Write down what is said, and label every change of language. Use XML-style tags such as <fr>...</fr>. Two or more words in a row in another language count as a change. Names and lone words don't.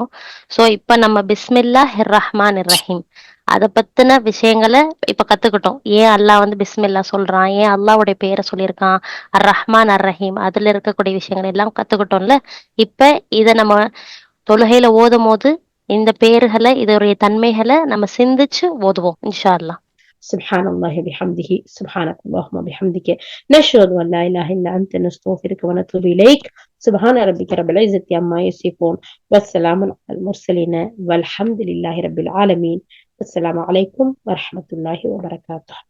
<ta>சோ இப்ப நம்ம</ta> <ar>بسم الله الرحمن الرحيم</ar> <ta>அத பத்தின விஷயங்களை இப்ப கத்துக்கிட்டோம். ஏன் அல்லாஹ் வந்து பிஸ்மில்லா சொல்றான், ஏன் அல்லாஹ்வுடைய பேரை சொல்லியிருக்கான்,</ta> <ar>الرحمن الرحيم,</ar> <ta>அதுல இருக்கக்கூடிய விஷயங்கள் எல்லாம் கத்துக்கிட்டோம்ல. இப்ப இத நம்ம தொழுகையில ஓதும் போது இந்த பேர்களை இதோடைய தன்மைகளை நம்ம சிந்திச்சு ஓதுவோம்</ta> <ar>إن شاء الله. سبحان الله بحمده سبحانك اللهم بحمدك نشهد أن لا إله إلا أنت نستغفرك ونتوب إليك سبحان ربك رب العزة عما يصفون والسلام على المرسلين والحمد لله رب العالمين. السلام عليكم ورحمة الله وبركاته.</ar>